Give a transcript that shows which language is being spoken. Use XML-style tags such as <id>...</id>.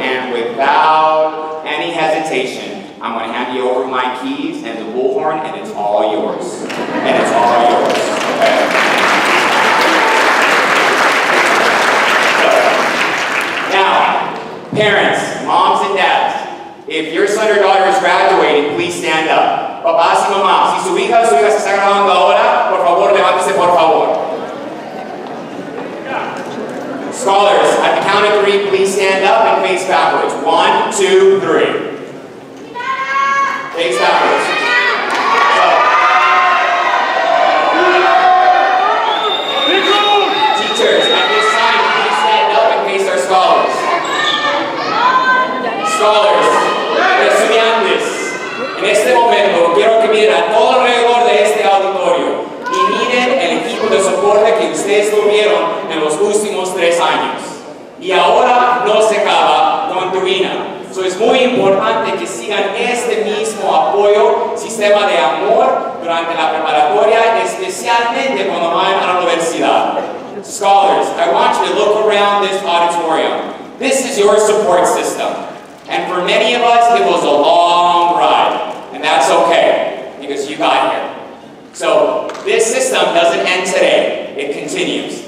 <en>And without any hesitation, I'm going to hand you over my keys and the bullhorn, and it's all yours. And it's all yours. Okay? Now, parents, moms and dads, if your son or daughter is graduating, please stand up.</en> <es>Papás y mamás, si su hija o su hija se está graduando ahora, por favor, levántese, por favor.</es> <en>Scholars, at the count of 3, please stand up and face backwards. 1, 2, 3. Face backwards. Teachers, at this time, please stand up and face our scholars.</en> <es>Scholars, estudiantes, en este momento quiero que miren a todo alrededor de este auditorio y miren el equipo de soporte que ustedes tuvieron en los últimos 3 años. Y ahora no se acaba con Twain. So es muy importante que sigan este mismo apoyo, sistema de amor durante la preparatoria, especialmente cuando vayan a la universidad.</es> <en>Scholars, I want you to look around this auditorium. This is your support system. And for many of us, it was a long ride. And that's okay, because you got here. So this system doesn't end today. It continues.</en>